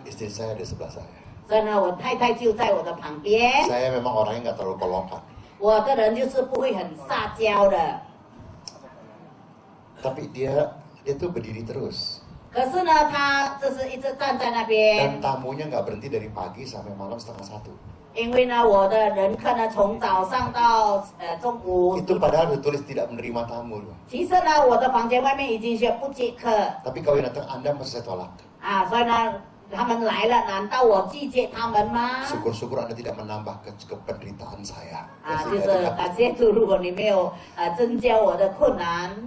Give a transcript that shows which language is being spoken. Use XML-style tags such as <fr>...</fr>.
<id>istri saya di sebelah saya.</id> <zh>所以呢，我太太就在我的旁边。</zh> <id>Saya memang orangnya nggak terlalu kolokan,</id> <zh>我的人就是不会很撒娇的，</zh> <id>tapi dia tuh berdiri terus.</id> <zh>可是呢，他就是一直站在那边</zh> <id>Dan。 tamunya nggak berhenti dari pagi sampai malam 12:30.</id> <zh>因为呢，我的人客呢，从早上到中午。</zh> <id>Itu padahal ditulis tidak menerima tamu loh.</id> <zh>其实呢，我的房间外面已经写不接客</zh> <id>Tapi kalau yang datang Anda masih saya tolak.</id> <zh>啊，所以呢，他们来了，难道我拒绝他们吗？</zh> <id>Syukur-syukur Anda tidak menambah penderitaan saya.</id> <zh>啊，就是感谢主，如果你没有增加我的困难。</zh>